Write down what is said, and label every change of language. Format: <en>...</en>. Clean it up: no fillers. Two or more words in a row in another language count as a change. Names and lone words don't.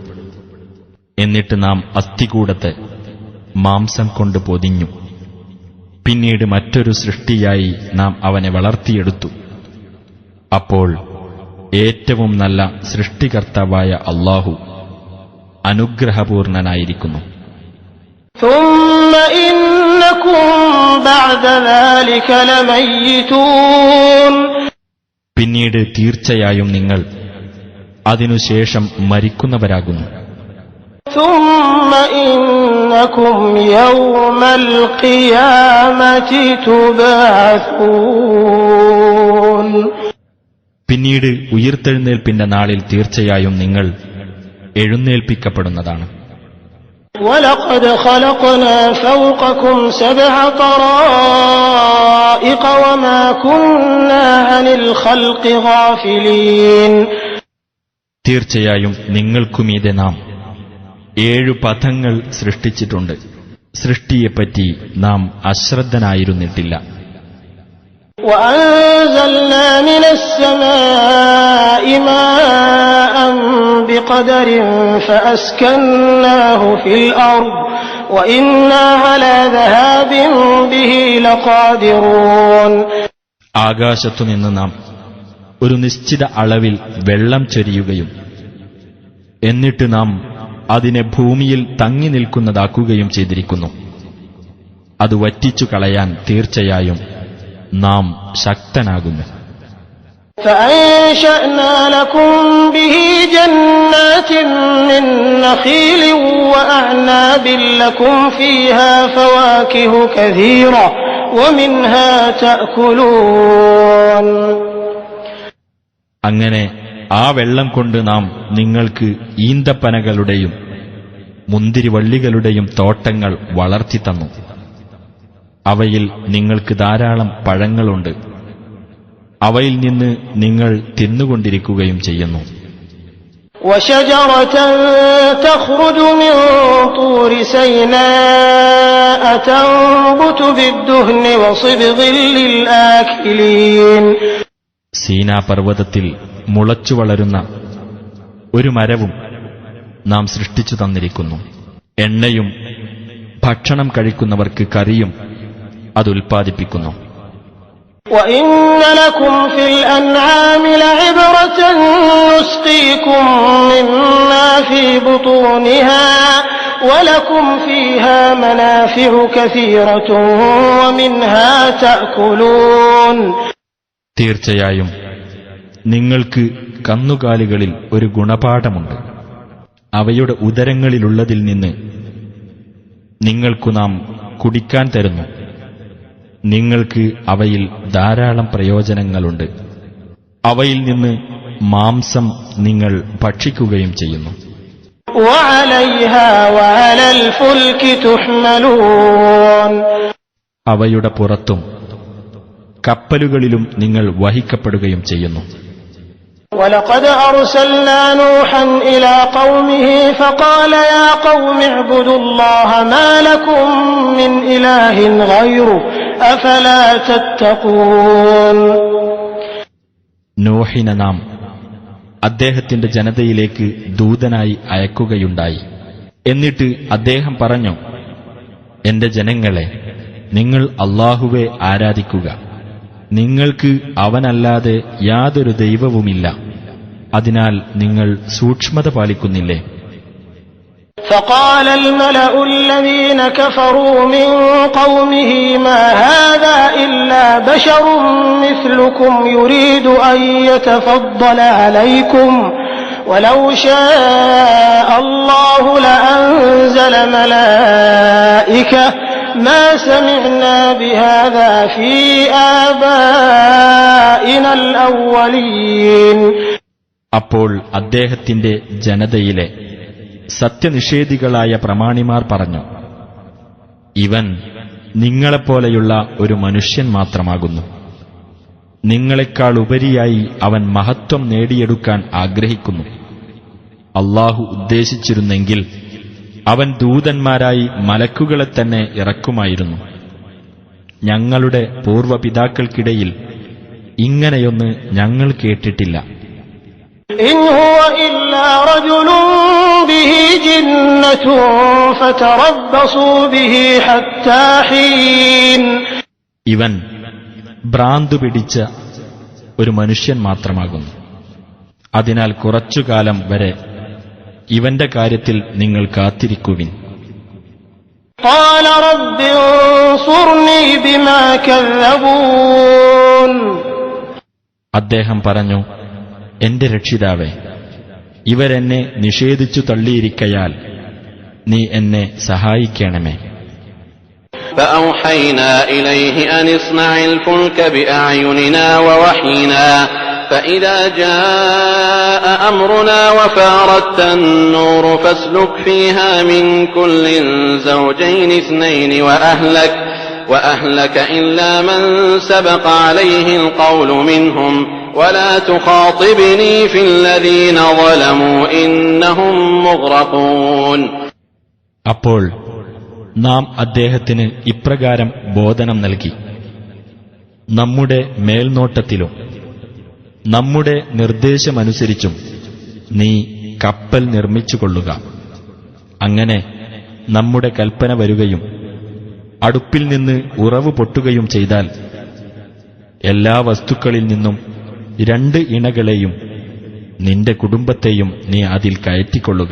<ml>എന്നിട്ട് നാം അസ്ഥികൂടത്തെ മാംസം കൊണ്ട് പൊതിഞ്ഞു. പിന്നീട് മറ്റൊരു സൃഷ്ടിയായി നാം അവനെ വളർത്തിയെടുത്തു. അപ്പോൾ ഏറ്റവും നല്ല സൃഷ്ടികർത്താവായ അല്ലാഹു അനുഗ്രഹപൂർണനായിരിക്കുന്നു.</ml> <ar>ثم إنكم بعد ذلك لميتون.</ar> <ml>പിന്നീട് തീർച്ചയായും നിങ്ങൾ അതിനുശേഷം മരിക്കുന്നവരാകുന്നു.</ml> <ar>ثم إنكم يوم القيامة تبعثون.</ar> <ml>പിന്നീട് ഉയിർത്തെഴുന്നേൽപ്പിന്റെ നാളിൽ തീർച്ചയായും നിങ്ങൾ എഴുന്നേൽപ്പിക്കപ്പെടുന്നതാണ്.</ml> <ar>وَلَقَدْ خَلَقْنَا فَوْقَكُمْ 7 طَرَائِقَ وَمَا كُنَّا عَنِ الْخَلْقِ غَافِلِينَ.</ar> <ml>തീർച്ചയായും നിങ്ങൾക്കുമീതെ നാം 7 പഥങ്ങൾ സൃഷ്ടിച്ചിട്ടുണ്ട്. സൃഷ്ടിയെപ്പറ്റി നാം അശ്രദ്ധനായിരുന്നിട്ടില്ല.</ml> <ar>وأنزلنا من السماء ماء بقدر فأسكناه في الأرض وإنا على ذهاب به لقادرون.</ar> <ml>ആകാശത്തുനിന്ന് നാം ഒരു നിശ്ചിത അളവിൽ വെള്ളം ചൊരിയുകയും എന്നിട്ട് നാം അതിനെ ഭൂമിയിൽ തങ്ങി നിൽക്കുന്നതാക്കുകയും ചെയ്തിരിക്കുന്നു. അത് വറ്റിച്ചു കളയാൻ തീർച്ചയായും നാം ശക്തനാകുന്നു.</ml> <ar>فأنشأنا لكم به جنات من نخيل وأعناب لكم فيها فواكه كثيرة ومنها تأكلون.</ar> <ml>അങ്ങനെ ആ വെള്ളം കൊണ്ട് നാം നിങ്ങൾക്ക് ഈന്തപ്പനകളുടെയും മുന്തിരിവള്ളികളുടെയും തോട്ടങ്ങൾ വളർത്തിത്തന്നു. അവയിൽ നിങ്ങൾക്ക് ധാരാളം പഴങ്ങളുണ്ട്. അവയിൽ നിന്ന് നിങ്ങൾ തിന്നുകൊണ്ടിരിക്കുകയും ചെയ്യുന്നു.</ml> <ar>وشجرة تخرج من طور سيناء تنبت بالدهن وصبغ للآكلين.</ar> <ml>സീനാ പർവ്വതത്തിൽ മുളച്ചു വളരുന്ന ഒരു മരവും നാം സൃഷ്ടിച്ചു തന്നിരിക്കുന്നു. എണ്ണയും ഭക്ഷണം കഴിക്കുന്നവർക്ക് കറിയും അതുൽപ്പാദിപ്പിക്കുന്നു.</ml> <ar>وَإِنَّ لَكُمْ فِي الْأَنْعَامِ لَعِبْرَةً نُسْقِيكُم مِّمَّا فِي بُطُونِهَا وَلَكُمْ فِيهَا مَنَافِعُ كَثِيرَةٌ وَمِنْهَا تَأْكُلُونَ.</ar> <ml>തീർച്ചയായും നിങ്ങൾക്ക് കന്നുകാലികളിൽ ഒരു ഗുണപാഠമുണ്ട്. അവയുടെ ഉദരങ്ങളിലുള്ളതിൽ നിന്ന് നിങ്ങൾക്കു നാം കുടിക്കാൻ തരുന്നു. നിങ്ങൾക്ക് അവയിൽ ധാരാളം പ്രയോജനങ്ങളുണ്ട്. അവയിൽ നിന്ന് മാംസം നിങ്ങൾ ഭക്ഷിക്കുകയും ചെയ്യുന്നു.</ml> <ar>وَعَلَيْهَا وَعَلَى الْفُلْكِ تُحْمَلُونَ.</ar> <ml>അവയുടെ പുറത്തും കപ്പലുകളിലും നിങ്ങൾ വഹിക്കപ്പെടുകയും ചെയ്യുന്നു.</ml> <ar>وَلَقَدْ أَرْسَلْنَا نُوحًا إِلَى قَوْمِهِ فَقَالَ يَا قَوْمِ اعْبُدُوا اللَّهَ مَا لَكُم مِّنْ إِلَٰهٍ غَيْرُهُ أَفَلَا تَتَّقُونَ.</ar> <ml>നോഹിനെ നാം അദ്ദേഹത്തിന്റെ ജനതയിലേക്ക് ദൂതനായി അയക്കുകയുണ്ടായി. എന്നിട്ട് അദ്ദേഹം പറഞ്ഞു, എന്റെ ജനങ്ങളെ, നിങ്ങൾ അല്ലാഹുവെ ആരാധിക്കുക. നിങ്ങൾക്ക് അവനല്ലാതെ യാതൊരു ദൈവവുമില്ല. അതിനാൽ നിങ്ങൾ സൂക്ഷ്മത പാലിക്കുന്നില്ലേ?</ml> <ar>فقال الملأ الذين كفروا من قومه ما هذا إلا بشر مثلكم يريد أن يتفضل عليكم ولو شاء الله لأنزل ملائكة ما سمعنا بهذا في آبائنا الأولين.</ar> <ml>അപ്പോൾ അദ്ദേഹത്തിന്റെ ജനതയിലെ സത്യനിഷേധികളായ പ്രമാണിമാർ പറഞ്ഞു, ഇവൻ നിങ്ങളെപ്പോലെയുള്ള ഒരു മനുഷ്യൻ മാത്രമാകുന്നു. നിങ്ങളെക്കാൾ ഉപരിയായി അവൻ മഹത്വം നേടിയെടുക്കാൻ ആഗ്രഹിക്കുന്നു. അല്ലാഹു ഉദ്ദേശിച്ചിരുന്നെങ്കിൽ അവൻ ദൂതന്മാരായി മലക്കുകളെ തന്നെ ഇറക്കുമായിരുന്നു. ഞങ്ങളുടെ പൂർവ്വപിതാക്കൾക്കിടയിൽ ഇങ്ങനെയൊന്ന് ഞങ്ങൾ കേട്ടിട്ടില്ല.</ml> <ar>إن هو إلا رجل به جنة فتربصوا به حتى حين.</ar> <ml>ഇവൻ ഭ്രാന്തു പിടിച്ച ഒരു മനുഷ്യൻ മാത്രമാകുന്നു. അതിനാൽ കുറച്ചുകാലം വരെ ഇവന്റെ കാര്യത്തിൽ നിങ്ങൾ കാത്തിരിക്കുവിൻ.</ml> <ar>قال رب انصرني بما كذبون.</ar> <ml>അദ്ദേഹം പറഞ്ഞു, എന്റെ രക്ഷിതാവേ, ഇവരെന്നെ നിഷേധിച്ചു തള്ളിയിരിക്കയാൽ നീ എന്നെ സഹായിക്കണമേ.</ml> <ar>فأوحينا إليه أن اصنع الفلك بأعيننا ووحينا فإذا جاء أمرنا وفارت النور فاسلك فيها من كل زوجين اثنين وأهلك إلا من سبق عليه القول منهم ولا تخاطبني في الذين ظلموا إنهم مغرقون.</ar> <ml>അപ്പോൾ നാം അദ്ദേഹത്തിന് ഇപ്രകാരം ബോധനം നൽകി: നമ്മുടെ മേൽനോട്ടത്തിലും നമ്മുടെ നിർദ്ദേശമനുസരിച്ചും നീ കപ്പൽ നിർമ്മിച്ചുകൊള്ളുക. അങ്ങനെ നമ്മുടെ കൽപ്പന വരുകയും അടുപ്പിൽ നിന്ന് ഉറവ് പൊട്ടുകയും ചെയ്താൽ എല്ലാ വസ്തുക്കളിൽ നിന്നും 2 ഇണകളെയും നിന്റെ കുടുംബത്തെയും നീ അതിൽ കയറ്റിക്കൊള്ളുക.</ml>